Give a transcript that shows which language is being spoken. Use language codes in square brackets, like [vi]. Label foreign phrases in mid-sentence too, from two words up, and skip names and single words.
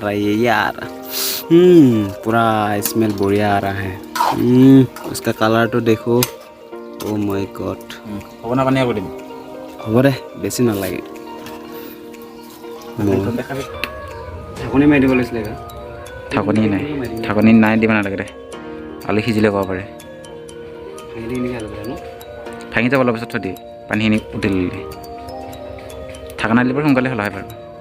[hi] रहा है यार पूरा स्मेल बढ़िया आ रहा है उसका कलर तो देखो [en] oh my god [as] হ'ব না পানী আগত দিম হ'ব দে বেছি নালাগে ঢাকনি মাৰি দিব লাগিছিলে ঢাকনি নাই দিব নালাগে দে আলু সিজিলে ক'ব পাৰে ভাঙি যাব অলপ পিছত থৈ দিয়ে পানীখিনি উতলিলে ঢাকনা দিলে সোনকালে হলাই পাৰিব